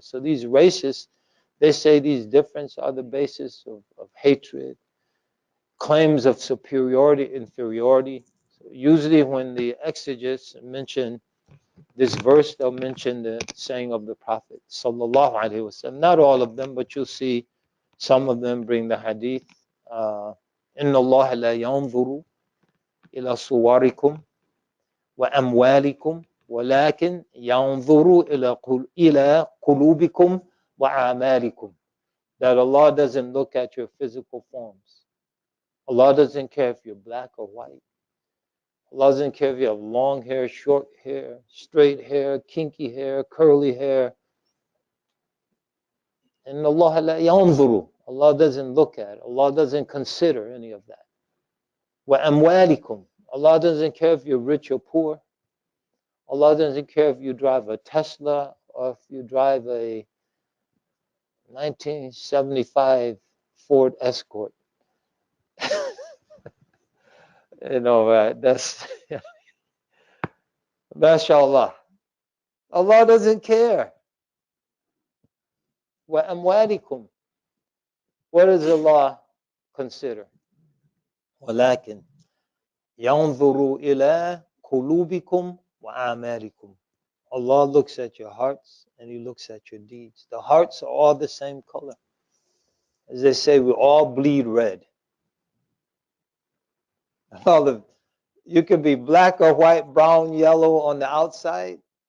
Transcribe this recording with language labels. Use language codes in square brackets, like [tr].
[en] So these racists, they say these differences are the basis of hatred, claims of superiority, inferiority. So usually when the exegetes mention this verse, they'll mention the saying of the Prophet sallallahu alaihi wasallam. Not all of them, but you'll see some of them bring the hadith. [ar] إن الله لا ينظر إلى صوركم وأموالكم ولكن ينظر إلى قلوبكم وأعمالكم. [en] That Allah doesn't look at your physical forms. Allah doesn't care if you're black or white. Allah doesn't care if you have long hair, short hair, straight hair, kinky hair, curly hair. And Allah [ar] la yanzuru. [en] Allah doesn't look at it. Allah doesn't consider any of that. [ar] Wa amwalikum. [en] Allah doesn't care if you're rich or poor. Allah doesn't care if you drive a Tesla or if you drive a 1975 Ford Escort. That's mashallah. Allah doesn't care. [ar] Wa amwalikum. [en] What does Allah consider? [ar] ولكن ينظر إلى قلوبكم وأعمالكم. [en] Allah looks at your hearts and He looks at your deeds. The hearts are all the same color. As they say, we all bleed red. You could be black or white, brown, yellow on the outside.